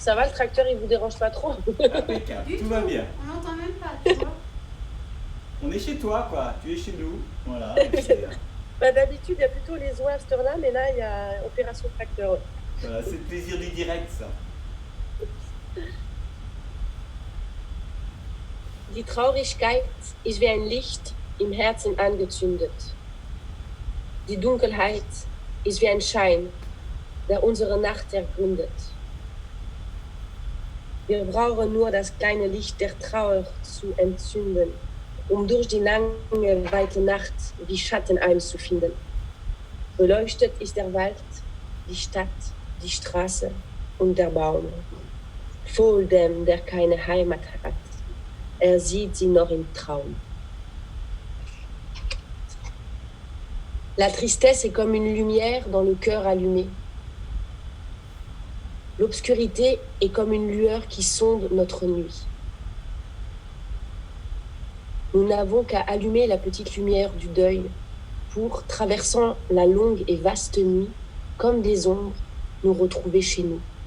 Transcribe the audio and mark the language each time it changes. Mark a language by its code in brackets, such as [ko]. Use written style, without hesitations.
[fr] Ça va, le tracteur, il vous dérange pas trop? Impeccable, Du tout va bien. On n'entend même pas, tu vois. On est chez toi, quoi. Tu es chez nous. Voilà. D'habitude, il y a plutôt les oies à cette heure-là, mais là, il y a opération tracteur. Voilà, c'est le plaisir du direct, ça. [de] Die Traurigkeit ist wie ein Licht im Herzen angezündet. Die Dunkelheit ist wie ein Schein, der unsere Nacht ergründet. Wir brauchen nur das kleine Licht der Trauer zu entzünden, durch die lange, weite Nacht die Schatten einzufinden. Beleuchtet ist der Wald, die Stadt, die Straße und der Baum. Wohl dem, der keine Heimat hat, sieht sie noch im Traum. [fr] La tristesse est comme une lumière dans le cœur allumé. L'obscurité est comme une lueur qui sonde notre nuit. Nous n'avons qu'à allumer la petite lumière du deuil pour, traversant la longue et vaste nuit, comme des ombres, nous retrouver chez nous.